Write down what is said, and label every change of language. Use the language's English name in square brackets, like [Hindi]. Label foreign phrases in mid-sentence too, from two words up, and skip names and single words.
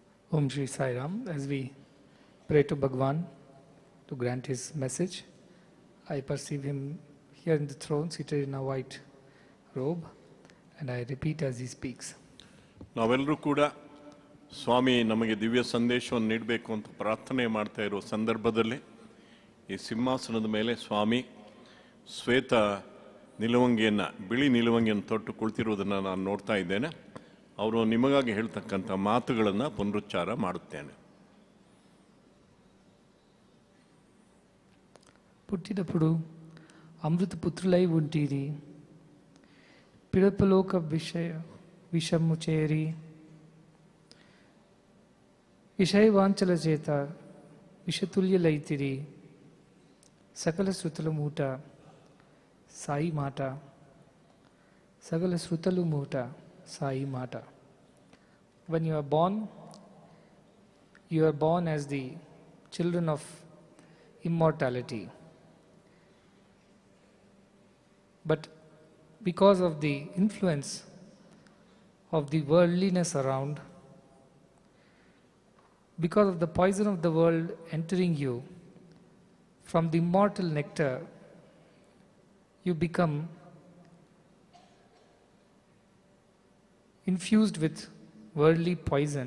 [Sanskrit] Om Shri Sai Ram. [English] As we pray to Bhagwan to grant his message, I perceive him here in the throne, seated in a white robe, and I repeat as he speaks. [Kannada] ನಾವೆಲ್ಲರೂ ಕೂಡ ಸ್ವಾಮಿ ನಮಗೆ ದಿವ್ಯ ಸಂದೇಶವನ್ನು ನೀಡಬೇಕು ಅಂತ ಪ್ರಾರ್ಥನೆ ಮಾಡ್ತಾ ಇರೋ ಸಂದರ್ಭದಲ್ಲಿ ಈ ಸಿಂಹಾಸನದ ಮೇಲೆ ಸ್ವಾಮಿ ಶ್ವೇತ ನಿಲುವಂಗಿಯನ್ನು, ಬಿಳಿ ನಿಲುವಂಗಿಯನ್ನು ತೊಟ್ಟು ಕುಳಿತಿರುವುದನ್ನು ನಾನು ನೋಡ್ತಾ ಇದ್ದೇನೆ. ಅವರು ನಿಮಗಾಗಿ ಹೇಳ್ತಕ್ಕಂಥ ಮಾತುಗಳನ್ನು ಪುನರುಚ್ಚಾರ ಮಾಡುತ್ತೇನೆ. [Telugu] పుట్టినప్పుడు అమృత పుత్రులై ఉంటిరి, పిడపలోక విషము చేరి, విషయవాంఛల చేత విషతుల్యులైతిరి. సకల శృతుల మూట సాయి మాట, సకల శృతులు మూట సాయి మాట. [English] When you are born as the children of immortality. But because of the influence of the worldliness around, because of the poison of the world entering you, from the immortal nectar, you become infused with worldly poison.